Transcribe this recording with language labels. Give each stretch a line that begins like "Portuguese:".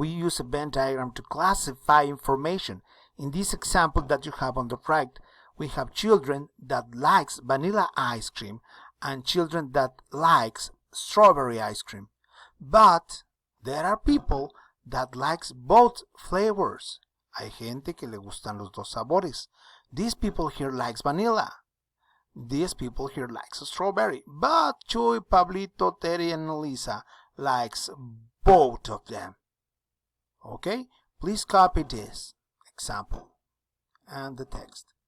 English: We use a Venn diagram to classify information. In this example that you have on the right, we have children that likes vanilla ice cream and children that likes strawberry ice cream. But there are people that likes both flavors.
Spanish: Hay gente que le gustan los dos sabores.
English: These people here likes vanilla. These people here likes strawberry. But Chuy, Pablito, Terry, and Elisa likes both of them. Okay? Please copy this example and the text.